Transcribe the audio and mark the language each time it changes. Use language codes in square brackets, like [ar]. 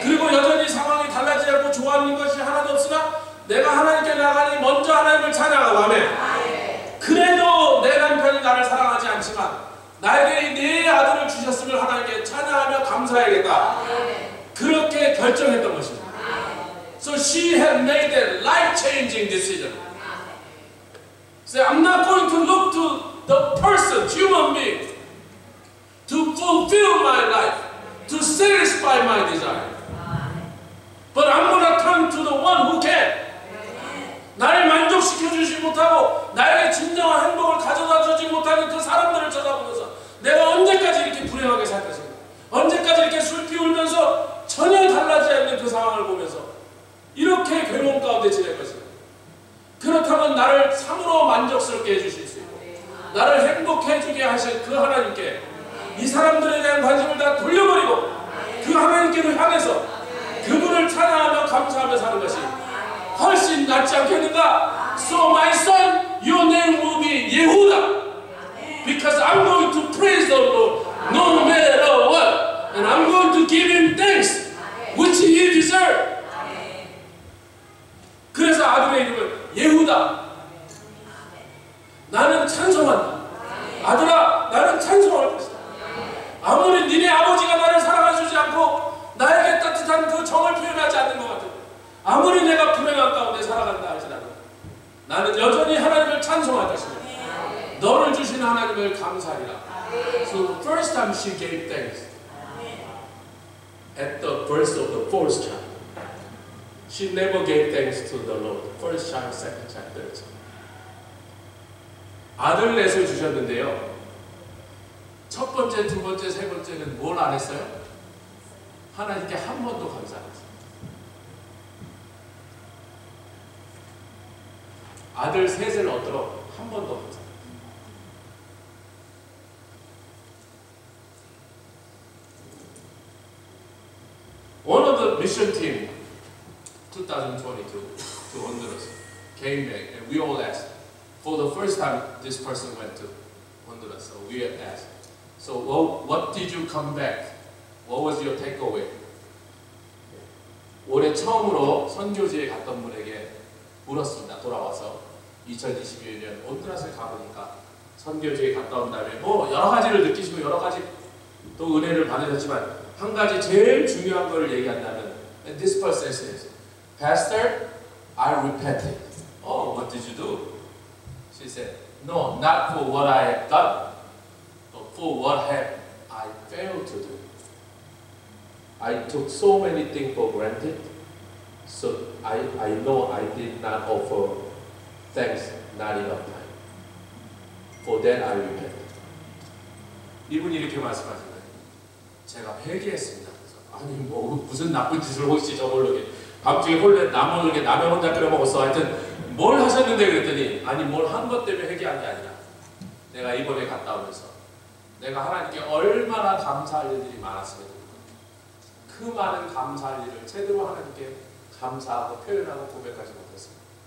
[ko] 그리고 여전히 상황이 달라지지 않고 좋아하는 것이 하나도 없으나 내가 하나님께 나가니 먼저 하나님을 찬양하고, 아멘. 그래도 내 남편이 나를 사랑하지 않지만 나에게 네 아들을 주셨음을 하나님께 찬양하며 감사해야겠다. 그렇게 결정했던 것입니다. [en] So she had made a life-changing decision. Say, I'm not going to look to the person, human being, to fulfill my life, to satisfy my desire. But I'm going to turn to the one who can. [ko] 나를 만족시켜 주지 못하고 나에게 진정한 행복을 가져다 주지 못하는 그 사람들을 쳐다보면서 내가 언제까지 이렇게 불행하게 살 것인가? 언제까지 이렇게 슬피 울면서 전혀 달라지지 않는 그 상황을 보면서 이렇게 괴로움 가운데 지낼 것인가? 그렇다면 나를 참으로 만족스럽게 해주실 수 있고 나를 행복해 주게 하실 그 하나님께 이 사람들에 대한 관심을 다 돌려버리고 그 하나님께로 향해서 그분을 찬양하며 감사하며 사는 것이 훨씬 낫지 않겠는가? [en] So my son, your name will be Yehuda, because I'm going to praise the Lord no matter what, and I'm going to give him thanks, which he deserves. [ko] 그래서 아들의 이름을 예후다. 나는 찬송한다. 아들아, 나는 찬송할 것이다. 아무리 니네 아버지가 나를 사랑해주지 않고 나에게 따뜻한 그 정을 표현하지 않는 것 같아도, 아무리 내가 불행한 가운데 살아간다 할지라도 나는 여전히 하나님을 찬송할 것이며 너를 주신 하나님을 감사하리라. [en] So the first time she gave thanks at the birth of the fourth child, she never gave thanks to the Lord. First child, second child, third child. [ko] 아들 넷을 주셨는데요. 첫 번째, 두 번째, 세 번째는 뭘 안 했어요? 하나님께 한 번도 감사 안 했어요. 아들 셋을 얻도록 한 번도 감사 안 했어요. [en] One of the mission team, 2022, to Honduras, came back and we all asked, for the first time this person went to Honduras, so we asked, so what did you come back? What was your takeaway? [ko] 올해 처음으로 선교지에 갔던 분에게 물었습니다. 돌아와서 2022년 온두라스에 가보니까 선교지에 갔다 온 다음에 뭐 여러 가지를 느끼시고 여러 가지 또 은혜를 받으셨지만 한 가지 제일 중요한 걸 얘기한다면, [en] and this person says, Pastor, I repented. Oh, what did you do? She said, no, not for what I have done, but for what have I failed to do. I took so many things for granted, so I know I did not offer thanks not enough time. For that I repent. [ko] 이분이 이렇게 말씀하시는 거예요. 제가 회개했습니다. 아니 뭐 무슨 나쁜 짓을 혹시 저걸로 밤중에 홀래 남은 라면 혼자 끓여 먹었어. 하여튼 뭘 하셨는데 그랬더니 아니 뭘 한 것 때문에 회개한 게 아니라 내가 이번에 갔다 오면서 내가 하나님께 얼마나 감사할 일들이 많았으면 그 많은 감사할 일을 제대로 하나님께 감사하고 표현하고 고백하지 못했습니다.